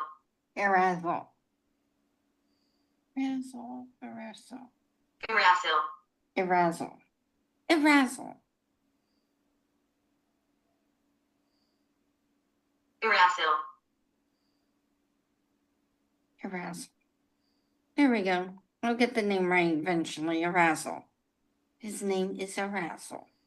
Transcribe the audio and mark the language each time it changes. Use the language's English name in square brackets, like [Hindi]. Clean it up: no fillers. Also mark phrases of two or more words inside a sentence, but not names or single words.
[English] Erasol. Erasol. Erasol. Erasil. Erasol. Erasol. Erasil. Erasol. There we go. I'll get the name right eventually. Erasol. His name is Erasol.